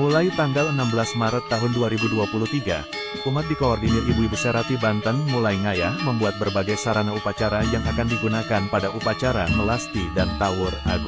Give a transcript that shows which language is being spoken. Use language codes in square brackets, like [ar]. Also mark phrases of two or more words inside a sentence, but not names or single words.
[id] tanggal 16 Maret tahun 2023, umat dikoordinir Ibu-Ibu Serati Banten mulai ngayah membuat berbagai sarana upacara yang akan digunakan pada upacara melasti dan tawur agung.